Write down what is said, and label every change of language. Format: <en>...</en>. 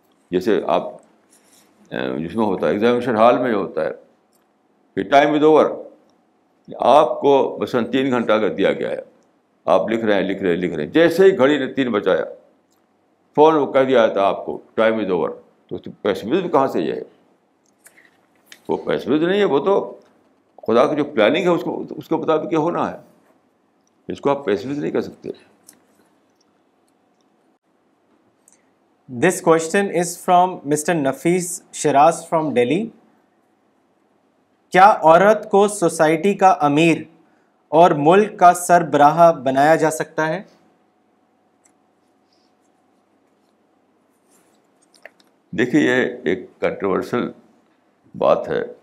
<ur>جیسے آپ جس میں ہوتا ہے ایگزامینیشن ہال میں جو ہوتا ہے کہ ٹائم از اوور, آپ کو مثلاً 3 گھنٹہ اگر دیا گیا ہے, آپ لکھ رہے ہیں, جیسے ہی گھڑی نے 3 بجایا فون وہ کہہ دیا تھا آپ کو ٹائم از اوور. تو پیسمزم کہاں سے یہ ہے؟ وہ پیسمزم نہیں ہے, وہ تو خدا کی جو پلاننگ ہے اس کے مطابق یہ ہونا ہے. اس کو آپ پیسمزم نہیں کر سکتے.</ur> <en>This question is from Mr. Nafis Shiraz from Delhi.</en> <ur>کیا عورت کو سوسائٹی کا امیر اور ملک کا سربراہ بنایا جا سکتا ہے؟ دیکھیے یہ ایک کنٹروورشل بات ہے.</ur>